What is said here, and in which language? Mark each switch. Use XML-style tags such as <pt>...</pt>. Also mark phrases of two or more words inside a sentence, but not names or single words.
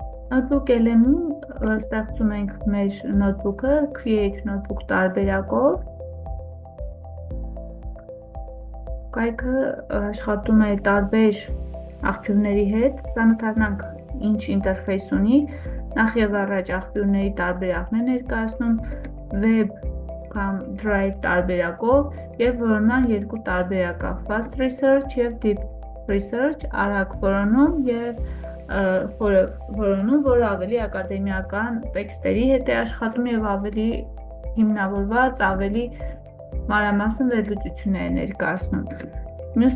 <hy>Notebook LM-ում ստեղծում ենք մեր notebook-ը</hy> <en>create notebook</en> <hy>տարբերակով։ Կայքը աշխատում է տարբեր աղբյուրների հետ, ծանոթանանք ինչ ինտերֆեյս ունի, նախ եւ առաջ աղբյուրների տարբերակն է ներկայացնում, web կամ drive տարբերակով եւ որոնման երկու տարբերակա</hy> <en>fast research</en> <hy>եւ</hy> <en>deep research,</en> <hy>արագ որոնում եւ որոնում, որը ավելի ակադեմիական տեքստերի հետ է աշխատում եւ ավելի հիմնավորված, ավելի մանրամասն վերլուծություններ է ներկայացնում։ Մյուս</hy>